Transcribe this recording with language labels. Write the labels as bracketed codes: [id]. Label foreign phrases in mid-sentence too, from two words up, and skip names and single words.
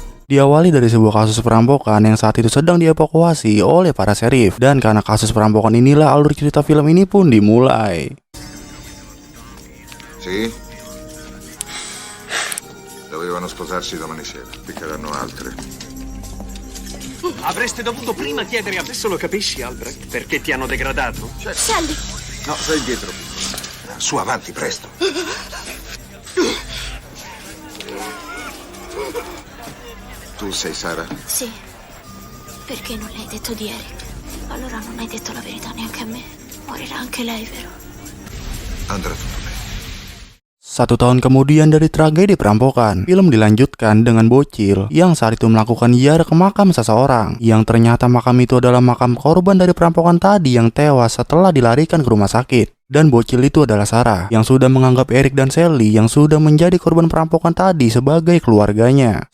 [id] Diawali dari sebuah kasus perampokan yang saat itu sedang dievakuasi oleh para sheriff. Dan karena kasus perampokan inilah alur cerita film ini pun dimulai. [it] Sì? Dovevano sposarsi domani sera, piccheranno altre. Avreste dovuto prima chiedere. Adesso lo capisci, Albrecht? Perché ti hanno degradato? Sally! No, stai dietro. Su, avanti, presto. Tu sei Sara? Sì. Perché non l'hai detto di Eric? Allora non hai detto la verità neanche a me. Morirà anche lei, vero? Andrà tutto bene. [id] 1 tahun kemudian dari tragedi perampokan, film dilanjutkan dengan bocil yang saat itu melakukan ziarah ke makam seseorang, yang ternyata makam itu adalah makam korban dari perampokan tadi yang tewas setelah dilarikan ke rumah sakit. Dan bocil itu adalah Sarah, yang sudah menganggap Eric dan Sally yang sudah menjadi korban perampokan tadi sebagai keluarganya.